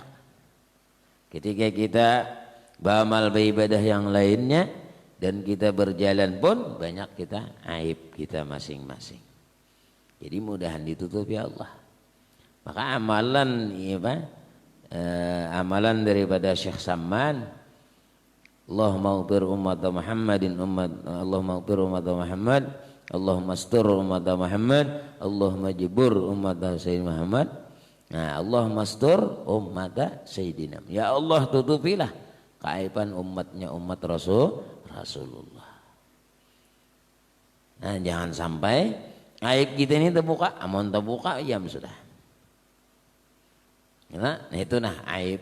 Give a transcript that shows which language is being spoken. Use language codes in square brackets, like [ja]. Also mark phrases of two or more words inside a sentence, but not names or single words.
[id] Ketika kita beramal beribadah yang lainnya dan kita berjalan pun banyak kita aib kita masing-masing. Jadi mudahan ditutupi Allah. Maka amalan amalan daripada Syekh Samman, [ar] اللهم اغفر أمة محمد اللهم اغفر أمة محمد، اللهم استر أمة محمد، اللهم اجبر أمة سيدنا محمد. [id] Nah, [ar] اللهم استر أمة سيدنا. [id] Ya Allah, tutupilah keaiban umatnya umat Rasulullah. Nah, jangan sampai aib kita ini terbuka, amun terbuka ya sudah. Nah, itu aib.